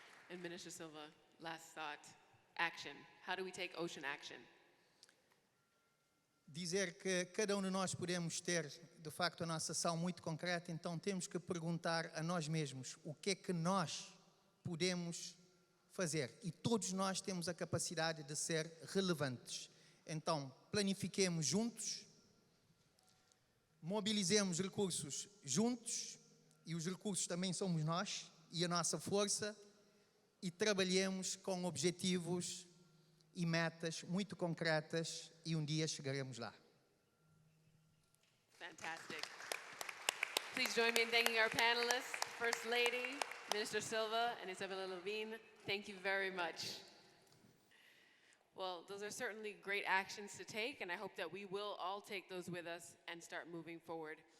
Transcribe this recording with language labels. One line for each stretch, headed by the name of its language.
English: And Minister Silva, last thought, action. How do we take ocean action?
Portuguese: Dizer que cada um de nós podemos ter, de facto, a nossa ação muito concreta, então temos que perguntar a nós mesmos o que é que nós podemos fazer. E todos nós temos a capacidade de ser relevantes. Então, planifiquemos juntos, mobilizemos recursos juntos, e os recursos também somos nós, e a nossa força, e trabalhemos com objetivos e metas muito concretas, e um dia chegaremos lá.
English: Fantastic. Please join me in thanking our panelists, First Lady, Minister Silva, and Isabella Levine. Thank you very much. Well, those are certainly great actions to take, and I hope that we will all take those with us and start moving forward.